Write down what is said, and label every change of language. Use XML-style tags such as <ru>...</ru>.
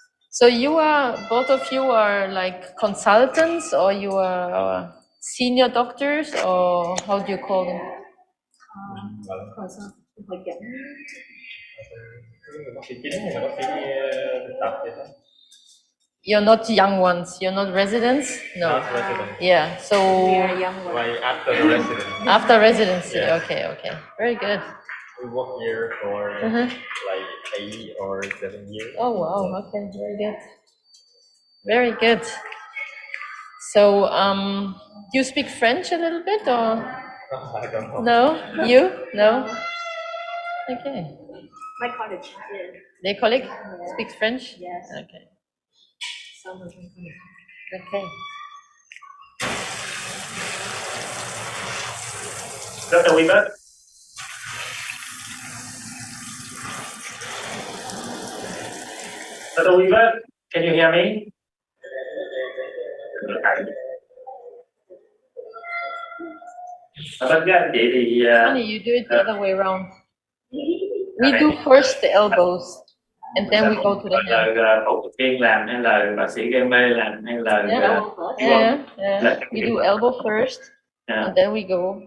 <en>So both of you are like consultants, or you are senior doctors, or how do you call them?</en> <vi>Hội chẩn. Bác sĩ chính hay là bác sĩ thực tập vậy đó?</vi> <en>You're not young ones. You're not residents. No. Not resident. Yeah. So Like after the resident. after residency. Yeah. Okay. Very good. We work here for like 8 or 7 years. Oh wow. Yeah. Okay. Very good. So do you speak French a little bit, or I don't know. no? You no? Okay. My college. Yeah. Their colleague speaks French. Yes. Okay. Some of them. Okay. Dr. Weaver. Dr. Weaver, can you hear me?</en> <vi>Vâng, các anh chị thì</vi> <en>Funny, you do it the other way around. We do first the elbows, and then we go to the hand.</en> <vi>là phẫu thuật viên làm hay là bác sĩ gây mê làm hay là</vi> <en>Yeah. We do elbow first, and then we go.</en>